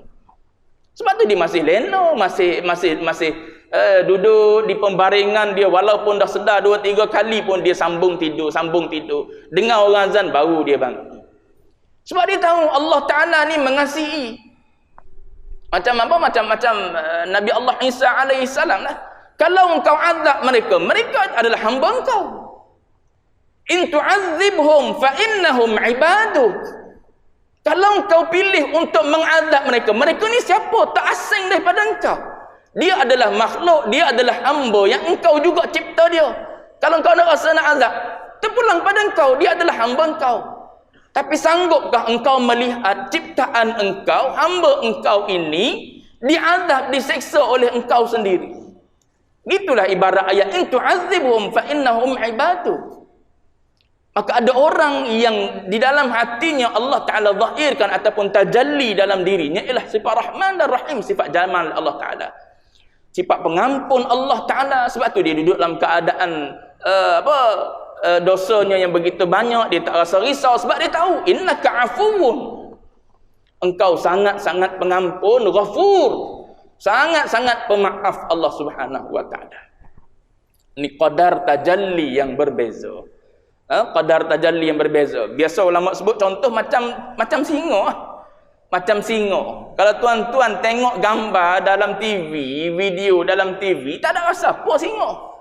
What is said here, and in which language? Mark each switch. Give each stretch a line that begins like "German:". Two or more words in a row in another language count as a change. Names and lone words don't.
Malay: Sebab tu dia masih lena, masih duduk di pembaringan dia, walaupun dah sedar 2-3 kali pun dia sambung tidur. Dengar orang azan baru dia bangun. Sebab dia tahu
Arabic: الله تعالى
Malay: ni mengasihi. Macam Nabi Allah Isa
Arabic: عليه السلام
Malay: lah. Kalau engkau azab mereka adalah hamba engkau.
Arabic: إن تعذبهم فإنهم عبادك.
Malay: Kalau engkau pilih untuk mengazab mereka ni siapa? Tak asing daripada engkau. Dia adalah makhluk, dia adalah hamba yang engkau juga cipta dia. Kalau engkau nak rasa nak azab, terpulang pada engkau, dia adalah hamba engkau. Tapi sanggupkah engkau melihat ciptaan engkau, hamba engkau ini diazab, diseksa oleh engkau sendiri? Gitulah ibarat ayat
Arabic: إن تعذبهم فإنهم عباد.
Malay: Maka ada orang yang di dalam hatinya
Arabic: الله تعالى
Malay: zahirkan ataupun tajalli dalam dirinya ialah sifat Rahman dan Rahim, sifat jamal
Arabic: الله تعالى,
Malay: sifat pengampun
Arabic: الله تعالى.
Malay: Sebab tu dia duduk dalam keadaan dosanya yang begitu banyak, dia tak rasa risau sebab dia tahu
Arabic: إنك عفو,
Malay: engkau sangat-sangat pengampun, ghafur, sangat-sangat pemaaf
Arabic: الله سبحانه وتعالى.
Malay: Ini qadar tajalli yang berbeza. Qadar tajalli yang berbeza. Biasa ulama sebut contoh macam singa. Macam singa. Kalau tuan-tuan tengok gambar dalam TV, video dalam TV, tak ada rasa apa singa.